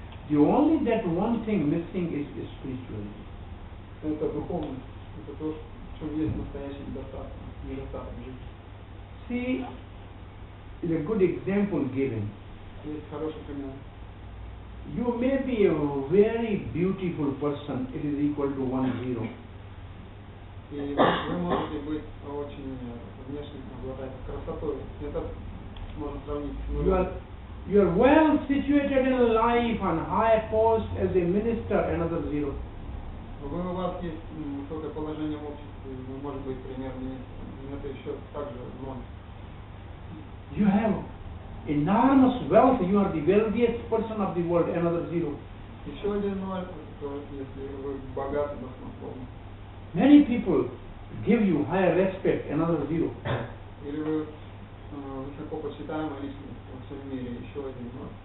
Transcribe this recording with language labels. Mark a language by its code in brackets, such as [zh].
[en] The only that one thing missing is spirituality. [ru] Это духовность, это то, в чем есть настоящий недостаток в жизни. [en] See, is a good example given. [ru] Есть хороший пример. [en] You may be a very beautiful person, it is equal to 1-0. [ru] И вы можете быть очень внешне обладать красотой. Это можно сравнить с нулем. [en] You are well situated in life on high post as a minister, another 0. [ru] У вас есть высокое положение в обществе, вы можете быть премьер-министром. Это еще также ноль. [en] You have enormous wealth, you are the wealthiest person of the world, another 0. [ru] Еще один ноль, если вы богаты баснословно. [en] Many people give you higher respect, another 0. [ru] Или вы высоко почитаемая личность во всем мире, еще один ноль.